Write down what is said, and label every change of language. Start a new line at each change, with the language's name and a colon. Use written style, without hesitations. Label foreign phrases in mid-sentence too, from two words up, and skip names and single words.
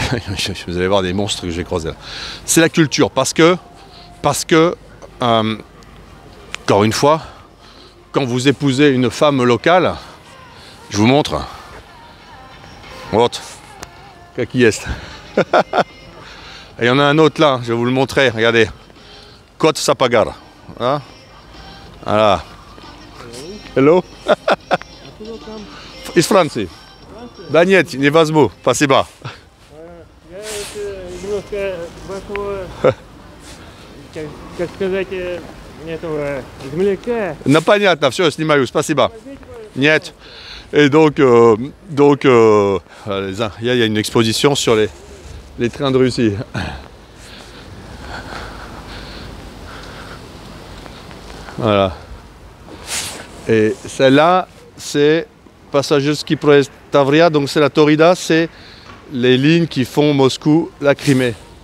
French: Vous allez voir des monstres que je vais croiser là. C'est la culture, parce que encore une fois, quand vous épousez une femme locale, je vous montre. What? Qui est-ce? Et il y en a un autre là, je vais vous le montrer, regardez. Kot Sapagar. Hein? Voilà.
Russian: Hello? Из Франции. Да нет, не возьму, спасибо. Я немножко вашего, как сказать, этого земляка. Ну понятно, все, снимаю, спасибо. Нет.
French: Et donc, il y a une exposition sur les trains de Russie. Voilà. Et celle-là, c'est Passagierski Proest Tavria, donc c'est la Taurida, c'est les lignes qui font Moscou, la Crimée.